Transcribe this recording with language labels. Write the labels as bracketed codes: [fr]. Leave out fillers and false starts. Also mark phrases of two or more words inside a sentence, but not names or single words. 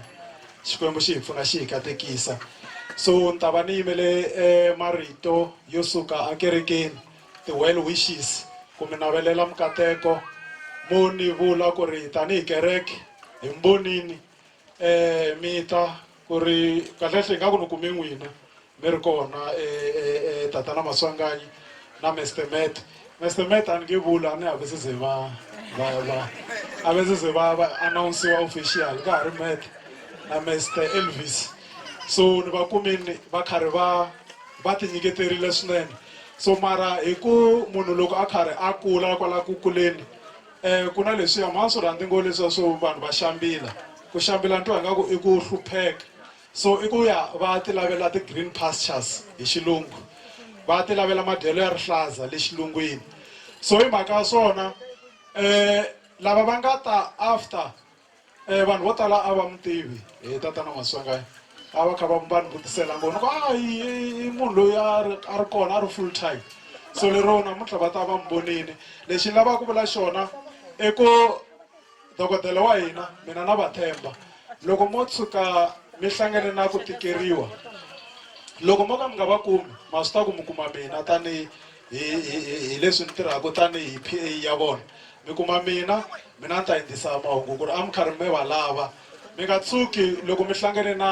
[ts] Xikwembu xi hi pfuna xi hi katekisa. So ni ta va ni yimele marito yo suka akerekeni ti- [en] well wishes [ts] ku mi navelela mukateko mo ni vula ku ri tanihi kereke hi mbonini mi ta ku ri kahlekahle hi nga ku ni kume n'wina mi ri kona tatana Maswanganyi na Mr. Met. Mr. Met a ni nge vula ni have se ze va [en] announce official [ts] ka ha ri Met na Mr. Elvis. So ni va kumeni va karhi va ti nyiketerile swinene. So mara hi ku munhu loko a karhi a kula kwala ku kuleni ku na leswiya ma swi rhandzi ngo leswiya swo vanhu va xambila. Ku xambila ntwa nga ku i ku hlupheka. So i ku ya va ti lavela ti- [en] green pastures [ts] hi xilungu, va ti lavela madyelo ya rihlaza le xilungwini. So hi mhaka ya swona lava va nga ta after vanhu vo tala a va mi tivi hi tatana Maswangayi a va kha va mi vutisela ngoni ku i munhu loyi a ri kona a ri [en] full time. [ts] So lero namuntlha va ta va mi vonile. Lexi ni lavaka ku vula xona i ku dokodela wa hina mina na va tshemba loko mo tshuka mi hlangane na ku tikeriwa loko mo ka mi nga va kumi ma swi ta ku mi kuma mina tani hi leswi ni tirhaka tani hi PA ya vona mi kuma mina ni ta endlisa mahungu ku ri a mi karhi mi va lava mi nga tshuki loko mi hlangane